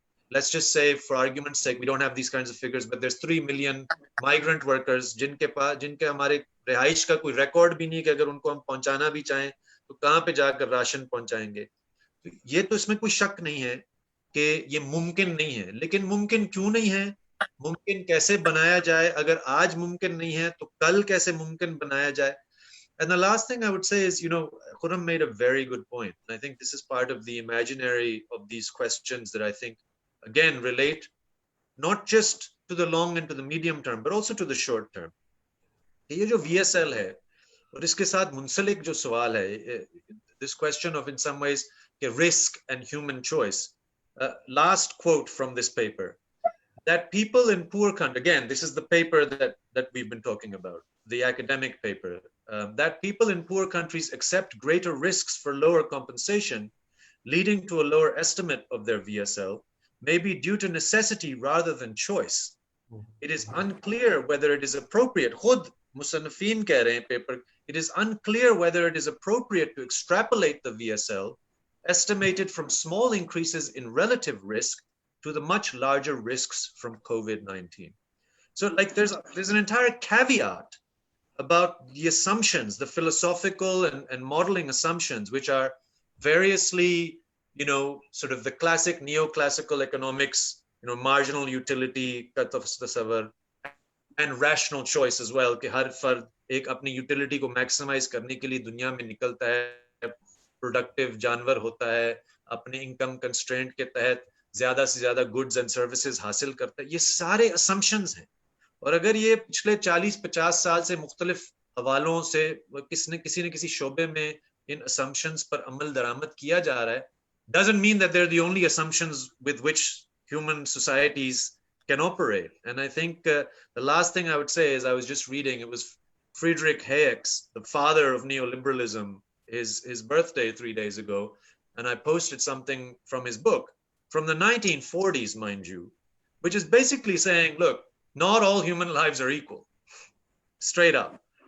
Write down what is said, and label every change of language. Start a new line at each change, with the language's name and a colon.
English: Let's just say for argument's sake we don't have these kinds of figures, but there's 3 million migrant workers
Urdu: جن کے ہمارے رہائش کا کوئی ریکارڈ بھی نہیں کہ اگر ان کو ہم پہنچانا بھی چاہیں تو کہاں پہ جا کر راشن پہنچائیں گے. یہ تو اس میں کوئی شک نہیں ہے کہ یہ ممکن نہیں ہے. لیکن ممکن کیوں نہیں ہے؟ ممکن کیسے بنایا جائے؟ اگر آج ممکن نہیں ہے تو کل کیسے ممکن بنایا جائے؟
English: And the last thing I would say is, Khurram made a very good point. And I think this is part of the imaginary of these questions that I think again relate not just to the long and to the medium term but also to the short term.
Urdu: یہ جو VSL ہے اور اس کے ساتھ منسلک جو سوال ہے,
English: this question of in some ways risk and human choice. Last quote from this paper, that people in poor countries, again this is the paper that we've been talking about, the academic paper, that people in poor countries accept greater risks for lower compensation leading to a lower estimate of their VSL may be due to necessity rather than choice. It is unclear whether it is appropriate.
Urdu: Khud Musannifin keh rahe hain
English: paper, it is unclear whether it is appropriate to extrapolate the VSL estimated from small increases in relative risk to the much larger risks from COVID-19. So like there's an entire caveat about the assumptions, the philosophical and modeling assumptions, which are variously sort of the classic neoclassical economics, marginal utility
Urdu: ka tasawwur
English: and rational choice as well,
Urdu: کہ ہر فرد ایک اپنی utility کو maximize کرنے کے لیے دنیا میں نکلتا ہے، پروڈکٹیو جانور ہوتا ہے، اپنے انکم کنسٹرینٹ کے تحت زیادہ سے زیادہ گڈز اینڈ سروسز حاصل کرتا ہے. یہ سارے اسمپشنز ہیں، اور اگر یہ پچھلے 40-50 سال سے مختلف حوالوں سے کسی نہ کسی شعبے میں ان اسمپشنز پر عمل درآمد کیا جا رہا ہے,
English: doesn't mean that they're the only assumptions with which human societies can operate. And I think the last thing I would say is I was just reading, it was Friedrich Hayek's, the father of neoliberalism, his birthday 3 days ago, and I posted something from his book from the 1940s, mind you, which is basically saying, look, not all human lives are equal, straight up.